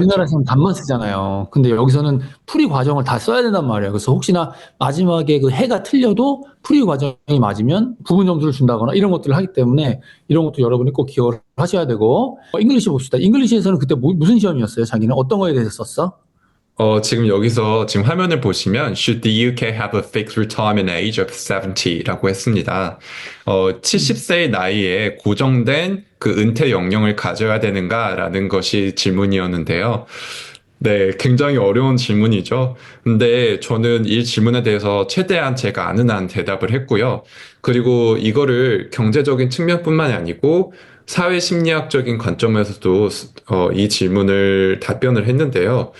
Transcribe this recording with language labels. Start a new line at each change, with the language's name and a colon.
Korean: 우리나라에서는 답만 쓰잖아요. 근데 여기서는 풀이 과정을 다 써야 된단 말이에요. 그래서 혹시나 마지막에 그 해가 틀려도 풀이 과정이 맞으면 부분 점수를 준다거나 이런 것들을 하기 때문에 이런 것도 여러분이 꼭 기억을 하셔야 되고 잉글리시 봅시다. 잉글리시에서는 그때 무슨 시험이었어요? 자기는 어떤 거에 대해서 썼어? 지금 여기서 지금 화면을 보시면
English: Should the UK have a fixed retirement age of 70
Korean: 라고 했습니다. 70세의 나이에 고정된 그 은퇴 연령을 가져야 되는가라는 것이 질문이었는데요. 네, 굉장히 어려운 질문이죠. 근데 저는 이 질문에 대해서 최대한 제가 아는 한 대답을 했고요. 그리고 이거를 경제적인 측면뿐만이 아니고 사회 심리학적인 관점에서도 이 질문을 답변을 했는데요.